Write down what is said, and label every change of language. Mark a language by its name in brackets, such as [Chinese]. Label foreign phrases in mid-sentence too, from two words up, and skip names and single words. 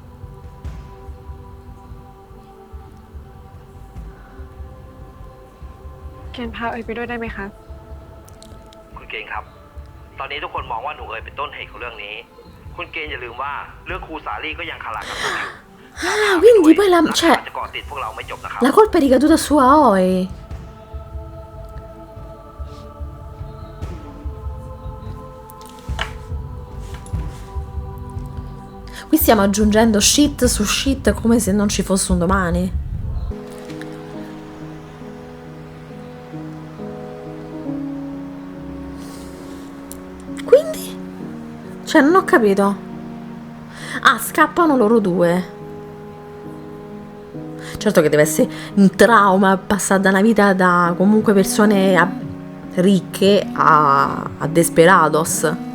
[Thai] เกณฑ์พาเอยไปด้วยได้ไหมคะ คุณเก่งครับ ตอนนี้ทุกคนมองว่าหนูเอ๋ยเป็นต้นเหตุของเรื่องนี้ คุณเก่งอย่าลืมว่าเรื่องครูสาลี่ก็ยังคารากับเราอยู่ [Italian] Ah, quindi poi la, [Thai] จะ [Italian] cioè, [Thai] เกาะติดพวกเราไม่จบนะครับ [Italian] la colpa è ricaduta su Aoi. Qui stiamo aggiungendo shit su shit come se non ci fosse un domani. Quindi? Cioè, non ho capito. Ah, scappano loro due. Certo che deve essere un trauma passare da una vita da comunque persone ricche a desperados.